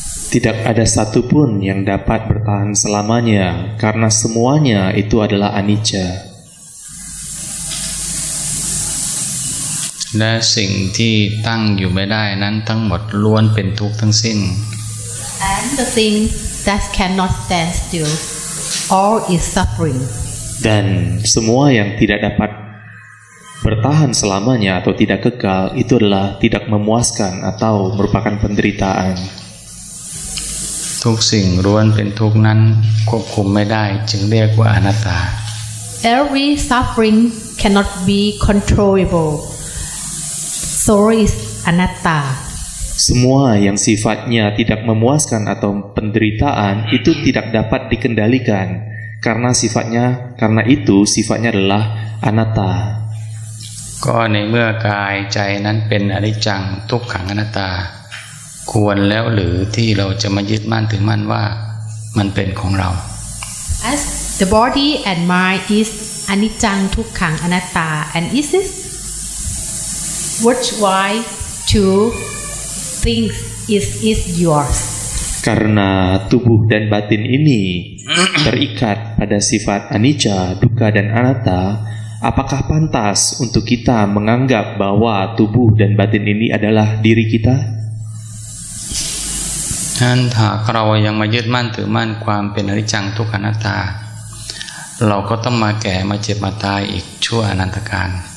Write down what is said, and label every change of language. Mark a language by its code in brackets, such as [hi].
[id] Tidak ada satupun yang dapat bertahan selamanya karena semuanya itu adalah anicca. [th] และสิ่งที่ตั้งอยู่ไม่ได้นั้นทั้งหมดล้วนเป็นทุกข์ทั้งสิ้น [en] And the thing that cannot stand still, all is suffering. [id] Dan semua yang tidak dapat bertahan selamanya atau tidak kekal itu adalah tidak memuaskan atau merupakan penderitaan. [th] ทุกสิ่งล้วนเป็นทุกข์นั้นควบคุมไม่ได้จึงเรียกว่าอนัตตา [en] Every suffering cannot be controllable, so is anatta. [id] Semua yang sifatnya tidak memuaskan atau penderitaan itu tidak dapat dikendalikan karena itu sifatnya adalah anatta. [th] ก็ในเมื่อกายใจนั้นเป็นอนิจจังทุกขังอนัตตาควรแล้วหรือที่เราจะมายึดมั่นถือมั่นว่ามันเป็นของเรา [en] As the body and mind is anicang tukkang anatta and is it worthwhile to think is yours. [id] Karena tubuh dan batin ini terikat pada sifat anicca, dukkha, dan anatta, apakah pantas untuk kita menganggap bahwa tubuh dan batin ini adalah diri kita? [th] นั้นหากเรายังมายึดมั่นถือมั่นความเป็นอนิจจังทุกขังอนัตตาเราก็ต้องมาแก่มาเจ็บมาตายอีกชั่วอนันตกาล